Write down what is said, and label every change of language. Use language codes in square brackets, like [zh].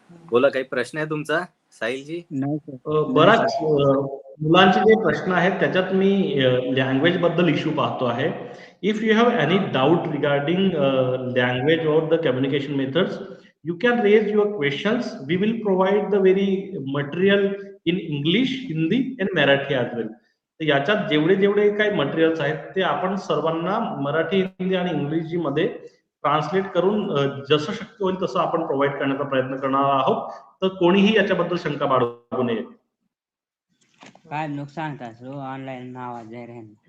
[mr] बोला, काही प्रश्न आहे तुमचा साहिल जी? बराच मुलांचे जे प्रश्न आहेत त्याच्यात मी लँग्वेज बद्दल इश्यू पाहतो आहे. [en] If you have any doubt regarding language और the communication methods, you can raise your questions. We will provide the very material in English, Hindi and Marathi as well. [mr] तर याच्यात जेवढे जेवढे काही मटेरियल्स आहेत ते आपण सर्वांना मराठी, हिंदी आणि इंग्रजी मध्ये ट्रान्सलेट करून जसं शक्य होईल तसं आपण प्रोव्हाइड करण्याचा प्रयत्न करणार आहोत. तर कोणीही याच्याबद्दल शंका बाळगू नये. काय नुकसान का सो ऑनलाईन आवाज जाय रहे.